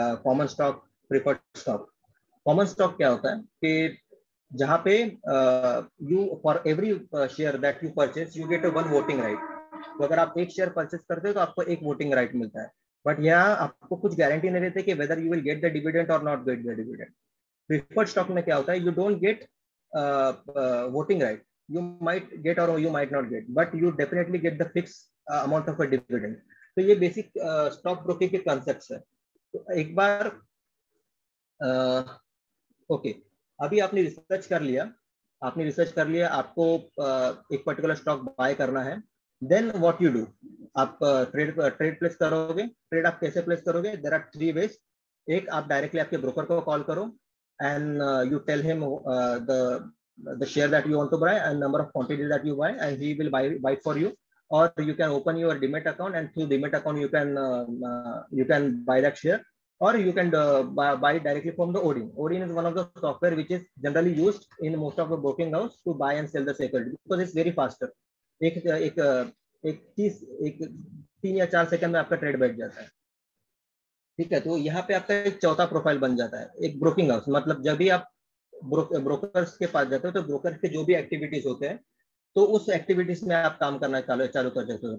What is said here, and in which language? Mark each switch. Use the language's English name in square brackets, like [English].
[Hindi] Common stock, preferred stock. Common stock क्या होता है कि जहाँ पे [English] You for every share that you purchase you get one voting right. [Hindi] तो अगर आप एक शेयर परचेज करते हो तो आपको एक वोटिंग राइट मिलता है. बट यहाँ आपको कुछ गारंटी नहीं रहती कि [English] whether you will get the dividend [Hindi] और not get the dividend. Preferred stock में क्या होता है, [English] You don't get voting right, you might get or you might not get, but you definitely get the fixed amount of a dividend. [Hindi] तो ये basic stock broking के concepts है. तो एक बार ओके, अभी आपने रिसर्च कर लिया, आपको एक पर्टिकुलर स्टॉक बाय करना है. [English] then what you do, [Hindi] आप ट्रेड प्लेस करोगे. ट्रेड आप कैसे प्लेस करोगे? [English] There are 3 ways. एक, [Hindi] आप डायरेक्टली आपके ब्रोकर को कॉल करो [English] and you tell him the share that you want to buy and number of quantities that you buy, and he will buy it for you. Or you can open your Demat account, and through Demat account you can buy that share, or you can buy it directly from the Odin. Odin is one of the software which is generally used in most of the broking house to buy and sell the security because it's very faster. [Hindi] एक 3 या 4 second में आपका trade बैठ जाता है. ठीक है. तो यहाँ पे आपका एक चौथा प्रोफाइल बन जाता है, एक ब्रोकिंग हाउस. मतलब जब भी आप ब्रोकर्स के पास जाते हो तो ब्रोकर के जो भी एक्टिविटीज होते हैं तो उस एक्टिविटीज में आप काम करना चालू कर देते हो.